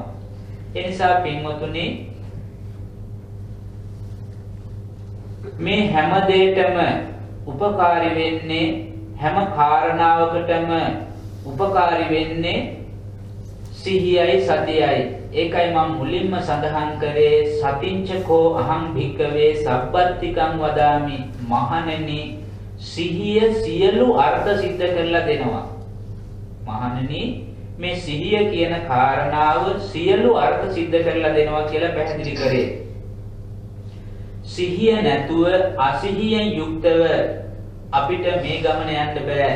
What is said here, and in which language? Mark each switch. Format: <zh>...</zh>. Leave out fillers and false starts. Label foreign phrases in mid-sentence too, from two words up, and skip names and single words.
<si>ඒ නිසා පින්වතුනි මේ හැම දෙයකම උපකාරී වෙන්නේ හැම කාරණාවකටම උපකාරී වෙන්නේ සිහියයි සතියයි. ඒකයි මම මුලින්ම සඳහන් කරේ</si> <pi>සතිංචකෝ අහං භික්කවේ සබ්බත්තිකං වදාමි.</pi> <si>මහණෙනි සිහිය සියලු අර්ථ සිද්ධ කරලා දෙනවා. මහණෙනි මේ සිහිය කියන කාරණාව සියලු අර්ථ සිද්ධ කරලා දෙනවා කියලා පැහැදිලි කරේ. සිහිය නැතුව අසිහියෙන් යුක්තව අපිට මේ ගමන යන්න බෑ.</si>